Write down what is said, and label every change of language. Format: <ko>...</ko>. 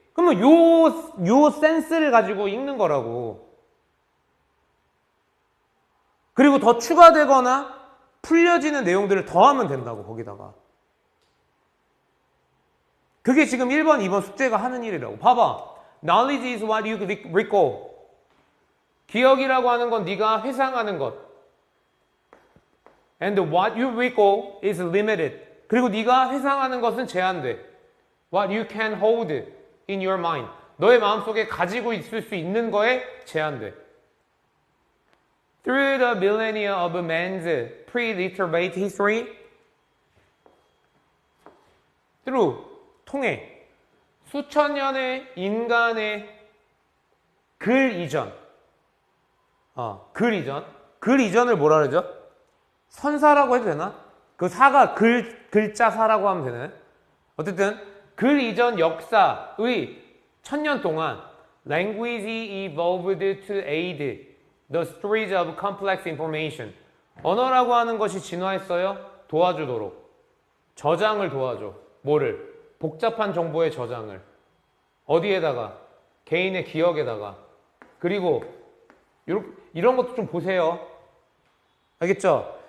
<ko>그러면 요 센스를 가지고 읽는 거라고. 그리고 더 추가되거나 풀려지는 내용들을 더하면 된다고, 거기다가. 그게 지금 1번, 2번 숙제가 하는 일이라고. 봐봐.</ko> <en>Knowledge is what you recall.</en> <ko>기억이라고 하는 건 네가 회상하는 것.</ko> <en>And what you recall is limited.</en> <ko>그리고 네가 회상하는 것은 제한돼.</ko> <en>What you can hold in your mind.</en> <ko>너의 마음속에 가지고 있을 수 있는 거에 제한돼.</ko> <en>Through the millennia of man's pre-literate history, through,</en> <ko>통해, 수천 년의 인간의 글 이전, 글 이전을 뭐라 그러죠? 선사라고 해도 되나? 그 사가 글자 사라고 하면 되나요? 어쨌든 글 이전 역사의 천년 동안</ko> <en>language evolved to aid the storage of complex information.</en> <ko>언어라고 하는 것이 진화했어요. 도와주도록. 저장을 도와줘. 뭐를? 복잡한 정보의 저장을. 어디에다가? 개인의 기억에다가. 그리고 이런 것도 좀 보세요. 알겠죠?</ko>